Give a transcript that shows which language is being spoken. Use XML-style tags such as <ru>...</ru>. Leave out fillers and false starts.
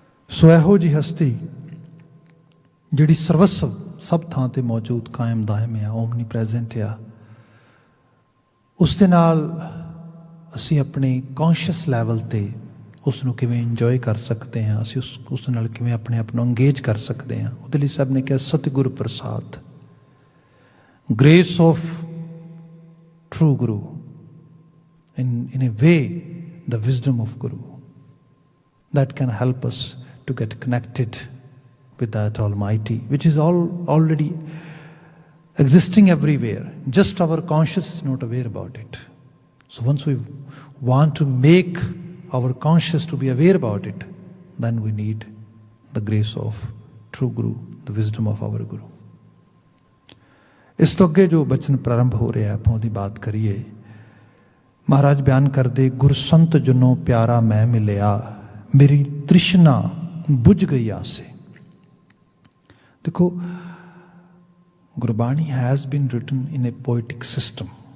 <pa>ਸੋ ਇਹੋ ਜਿਹੀ ਹਸਤੀ ਜਿਹੜੀ ਸਰਵਸਵ ਸਭ ਥਾਂ 'ਤੇ ਮੌਜੂਦ ਕਾਇਮ ਦਾਇਮ ਆ, ਓਮਨੀ ਪ੍ਰੈਜ਼ੈਂਟ ਆ, ਉਸ ਦੇ ਨਾਲ ਅਸੀਂ ਆਪਣੇ ਕੌਨਸ਼ੀਅਸ ਲੈਵਲ 'ਤੇ ਉਸ ਨੂੰ ਕਿਵੇਂ ਇੰਜੋਏ ਕਰ ਸਕਦੇ ਹਾਂ, ਅਸੀਂ ਉਸ ਨਾਲ ਕਿਵੇਂ ਆਪਣੇ ਆਪ ਨੂੰ ਅੰਗੇਜ ਕਰ ਸਕਦੇ ਹਾਂ। ਉਹਦੇ ਲਈ ਸਭ ਨੇ ਕਿਹਾ ਸਤਿਗੁਰ ਪ੍ਰਸਾਦ,</pa> <en>grace of true Guru, in a way the wisdom of Guru that can help us to get connected with that Almighty, which is already existing everywhere, just our conscious is not aware about it. So once we want to make our conscious to be aware about it, then we need the grace of true Guru, the wisdom of our Guru.</en> <pa>ਇਸ ਤੋਂ ਅੱਗੇ ਜੋ ਬਚਨ ਪ੍ਰਾਰੰਭ ਹੋ ਰਿਹਾ ਆਪਾਂ ਉਹਦੀ ਬਾਤ ਕਰੀਏ। ਮਹਾਰਾਜ ਬਿਆਨ ਕਰਦੇ, ਗੁਰਸੰਤ ਜਨੋ ਪਿਆਰਾ ਮੈਂ ਮਿਲਿਆ, ਮੇਰੀ ਤ੍ਰਿਸ਼ਨਾ ਬੁਝ ਗਈ ਆਸੇ।</pa> <en>ਦੇਖੋ, Gurbani has been written in a poetic system.</en>